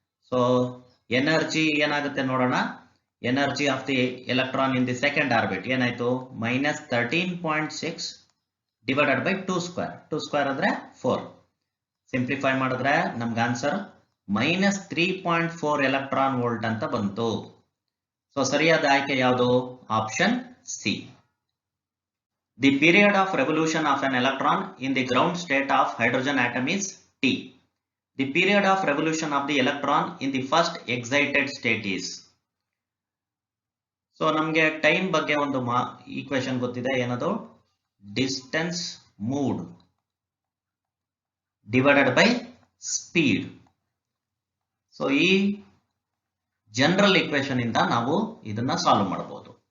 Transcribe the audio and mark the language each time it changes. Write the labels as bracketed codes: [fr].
[kn] So energy ಏನಾಗುತ್ತೆ ನೋಡೋಣ. [en] energy of the electron in the second orbit [kn] ಏನಾಯ್ತು? [en] Minus 13.6 divided by 2 square ಅಂದ್ರೆ 4. [kn] Simplify ಮಾಡಿದ್ರೆ ನಮ್ಗೆ ಆನ್ಸರ್ ಮೈನಸ್ 3.4 ಎಲೆಕ್ಟ್ರಾನ್ ವೋಲ್ಟ್ ಅಂತ ಬಂತು. ಸೊ ಸರಿಯಾದ ಆಯ್ಕೆ ಯಾವುದು? Option C. [en] The period of revolution of an electron in the ground state of hydrogen atom is T. The period of revolution of the electron in the first excited state is. [kn] So ನಮಗೆ time ಬಗ್ಗೆ ಒಂದು equation ಗೊತ್ತಿದೆ. ಏನದು? [en] Distance moved divided by speed. [kn] So ಈ general equation ಇಂದ ನಾವು ಇದನ್ನ solve ಮಾಡಬಹುದು.